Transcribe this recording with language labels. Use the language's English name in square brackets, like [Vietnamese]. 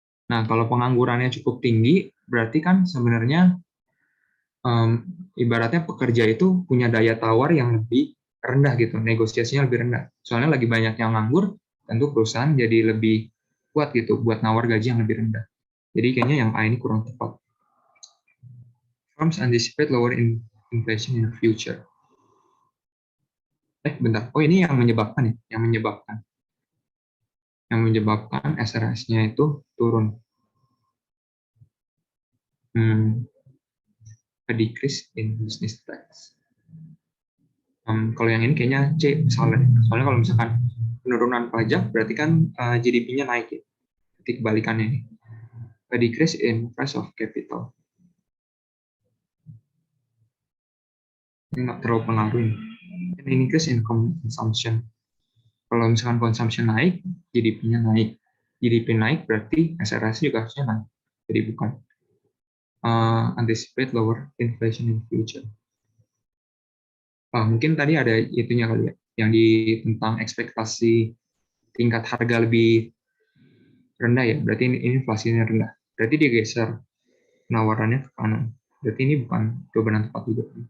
[Indonesian] Nah, kalau penganggurannya cukup tinggi, berarti kan sebenarnya ibaratnya pekerja itu punya daya tawar yang lebih rendah gitu, negosiasinya lebih rendah. Soalnya lagi banyak yang nganggur, tentu perusahaan jadi lebih kuat gitu buat nawar gaji yang lebih rendah. Jadi kayaknya yang A ini kurang tepat. [English] Firms anticipate lower inflation in the future. Bentar. [Indonesian] Oh, ini yang menyebabkan ya, yang menyebabkan SRS-nya itu turun. [English] A decrease in business tax. [Indonesian] Kalau yang ini kayaknya C misalnya. Soalnya kalau misalkan penurunan pajak berarti kan GDP-nya naik ya. Jadi kebalikannya ini. [English] A decrease in price of capital. [Indonesian] Ini nggak terlalu pengaruh ini. [English] An increase in consumption. [Indonesian] Kalau misalkan consumption naik, GDP-nya naik. GDP naik berarti SRS juga harusnya naik. Jadi bukan. [English] Anticipate lower inflation in future. [Indonesian] Mungkin tadi ada itunya kali ya, yang di tentang ekspektasi tingkat harga lebih rendah ya, berarti ini inflasinya rendah. Berarti dia geser penawarannya ke kanan. Berarti ini bukan jawaban yang tepat juga.